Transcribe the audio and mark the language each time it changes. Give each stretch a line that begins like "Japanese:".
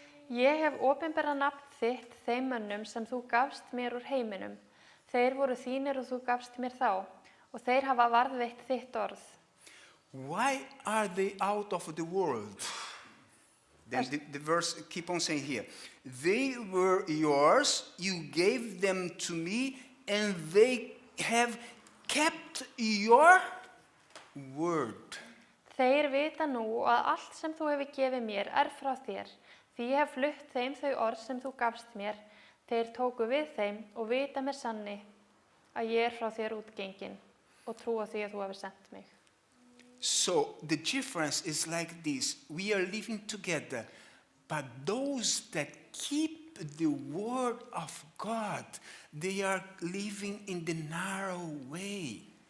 Icelandic: Ég hef opinberað nafn þitt þeim mönnum sem þú gafst mér úr heiminum. Þeir voru þínir og þú gafst mér þá, og þeir hafa varðveitt þitt orð.
English: Why are they out of the world? Then the verse keep on saying here, they were yours, you gave them to me, and they have kept your word.
Icelandic: Þeir vita nú að allt sem þú hefur gefið mér frá þér, því ég hef flutt þeim þau orð sem þú gafst mér. Þeir tóku við þeim og vita með sanni að ég frá þér útgengin og trúa því að þú hefur sendt mig.
English: So the difference is like this. We are living together, but those that keep the word of God, they are living in the narrow way.